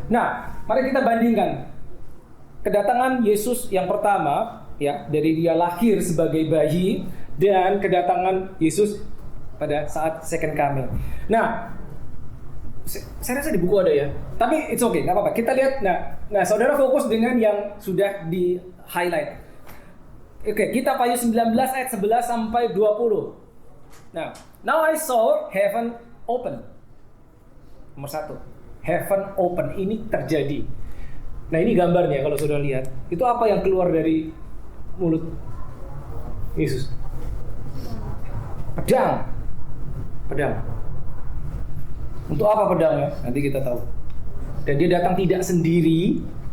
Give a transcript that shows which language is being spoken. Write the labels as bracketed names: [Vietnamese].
[Indonesian] Nah, mari kita bandingkan kedatangan Yesus yang pertama, ya, dari dia lahir sebagai bayi, dan kedatangan Yesus pada saat second coming. Nah, saya rasa di buku ada ya, tapi [English] it's okay, [Indonesian] nggak apa-apa. Kita lihat. Nah, saudara fokus dengan yang sudah di highlight. Oke, kita Wahyu 19 ayat 11 sampai 20. [English] Nah, now I saw heaven open. [Indonesian] Nomor 1, [English] heaven open, [Indonesian] ini terjadi. Nah, ini gambarnya kalau saudara lihat. Itu apa yang keluar dari mulut Yesus? Pedang. Untuk apa pedangnya? Nanti kita tahu. Dan dia datang tidak sendiri.